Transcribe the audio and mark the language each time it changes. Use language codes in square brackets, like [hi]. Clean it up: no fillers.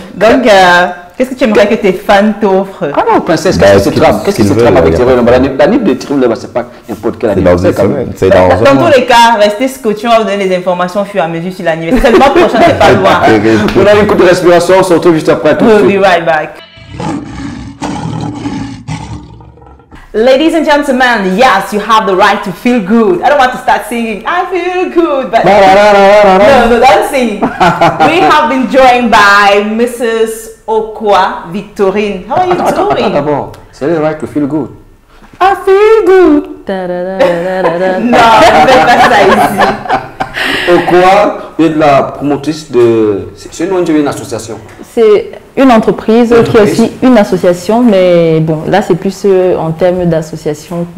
[fr] Donc, qu'est-ce que tu aimerais que tes fans t'offrent? Ah non, princesse, qu'est-ce que tu trame avec Thierry Olemba? La NIP de Thierry Olemba, c'est pas n'importe quel anniversaire. Dans tous les cas, restez scotchés, on va vous donner les informations au fur et à mesure sur l'anniversaire. C'est le mois prochain, c'est pas loin. On a une coupe de respiration, on se retrouve juste après. [en] We'll be right back. Ladies and gentlemen, yes, you have the right to feel good. I don't want to start singing, I feel good, but no, don't sing. We have been joined by Mrs. Okwa Victorine. How are you doing? [fr] D'abord, c'est le right to feel good. [en] I feel good. [fr] Non, on ne fait pas ça ici. Okwa est la promotrice de... C'est une association. C'est une entreprise qui est aussi une association, mais bon, là c'est plus en termes d'association.